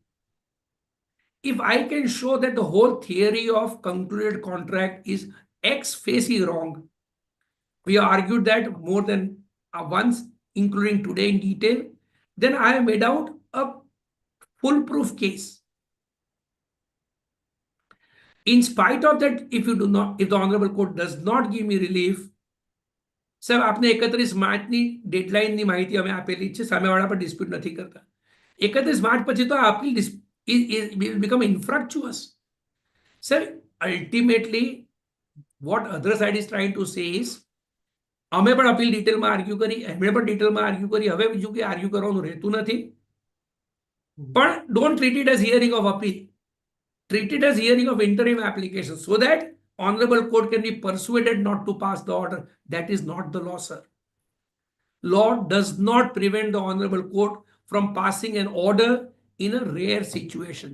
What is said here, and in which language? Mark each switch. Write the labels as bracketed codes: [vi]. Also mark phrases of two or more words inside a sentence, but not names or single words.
[en] If I can show that the whole theory of concluded contract is ex facie wrong, we have argued that more than once, including today in detail, then I have made out a foolproof case. In spite of that, if the Honorable Court does not give me relief, [gu] સાહેબ આપને 31 માર્ચની ડેડલાઇનની માહિતી અમે આપેલી છે, સામેવાળા પર ડિસ્પ્યુટ નથી કરતા. 31 માર્ચ પછી તો આપણી [en] will become infructuous. Sir, ultimately, what other side is trying to say is, [gu] અમે પણ અપીલ ડિટેલમાં આર્ગ્યુ કરી, એમણે પણ ડિટેલમાં આર્ગ્યુ કરી, હવે બીજું કે આર્ગ્યુ કરવાનું રહેતું નથી. [en] પણ don't treat it as hearing of appeal. Treat it as hearing of interim application so that Honorable Court can be persuaded not to pass the order. That is not the law, sir. Law does not prevent the Honorable Court from passing an order in a rare situation.